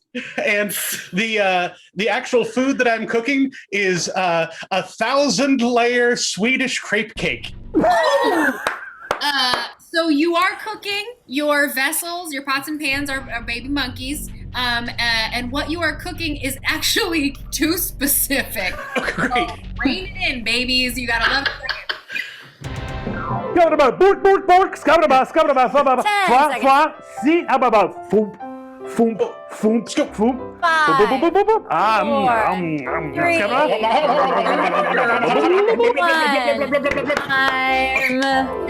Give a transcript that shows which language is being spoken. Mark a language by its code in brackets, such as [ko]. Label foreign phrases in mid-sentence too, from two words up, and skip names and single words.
[en] And the actual food that I'm cooking is a 1,000-layer Swedish crepe cake. So you are cooking. Your vessels, your pots and pans are baby monkeys. And what you are cooking is actually too specific. Great. So rein it in, babies. You got 11 seconds. Bork, bork, bork. Skababa, skababa, skababa. Fwa, fwa. Si, ababa. Foomp, foomp, foomp, foomp. 5, 4, 3,